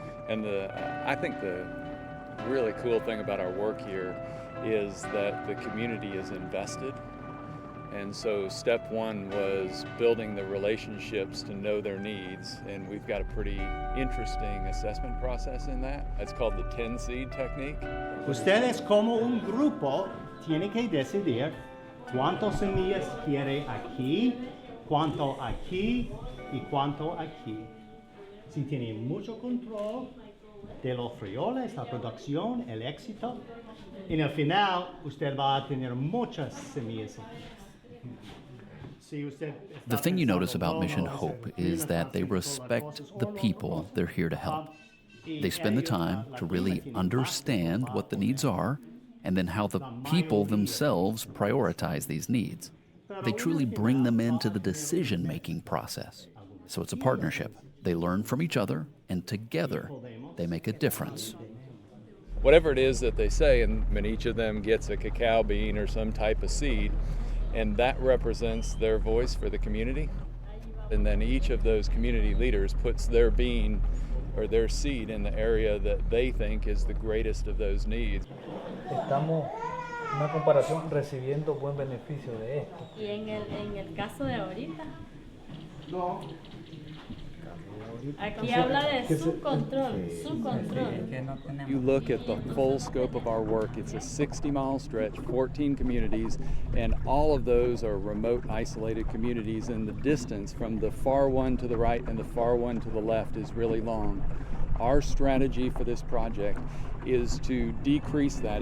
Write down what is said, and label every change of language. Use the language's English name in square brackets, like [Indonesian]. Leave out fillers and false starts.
[English] And I think the really cool thing about our work here is that the community is invested. And so step one was building the relationships to know their needs, and we've got a pretty interesting assessment process in that. It's called the 10 seed technique. [Spanish] Ustedes como un grupo tienen que decidir cuántas semillas quiere aquí, cuánto aquí y cuánto aquí. Si tienen mucho control de los frijoles, la producción, el éxito, en el final usted va a tener muchas semillas aquí. [English] The thing you notice about Mission Hope is that they respect the people they're here to help. They spend the time to really understand what the needs are and then how the people themselves prioritize these needs. They truly bring them into the decision-making process. So it's a partnership. They learn from each other, and together they make a difference. Whatever it is that they say, and each of them gets a cacao bean or some type of seed, and that represents their voice for the community. And then each of those community leaders puts their bean or their seed in the area that they think is the greatest of those needs. [Spanish] Estamos, una comparación, recibiendo buen beneficio de esto. ¿Y en el caso de ahorita? No. Aquí habla de su control, su control. [English] You look at the full scope of our work, it's a 60-mile stretch, 14 communities, and all of those are remote, isolated communities, and the distance from the far one to the right and the far one to the left is really long. Our strategy for this project is to decrease that.